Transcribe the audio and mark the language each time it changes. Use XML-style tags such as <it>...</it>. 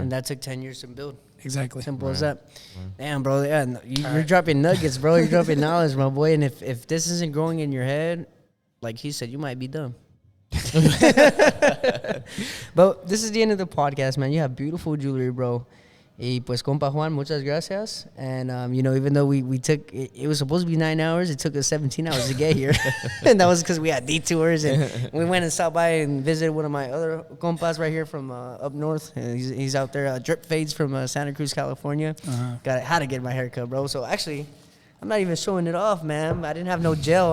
<en>And that took 10 years to build. Exactly. Simple as that. Damn, bro. Yeah, you're dropping nuggets, bro. You're dropping knowledge, my boy. And if this isn't growing in your head, like he said, you might be dumb. But this is the end of the podcast, man. You have beautiful jewelry, bro.</en> <es>Y pues, compa Juan, muchas gracias.</es> <en>And, even though we took, it was supposed to be 9 hours, it took us 17 hours to get here. And that was because we had detours. And we went and stopped by and visited one of my other compas right here from up north. He's out there, Drip Fades from Santa Cruz, California. Had to get my haircut, bro. So, actually, I'm not even showing it off, man. I didn't have no gel.</en>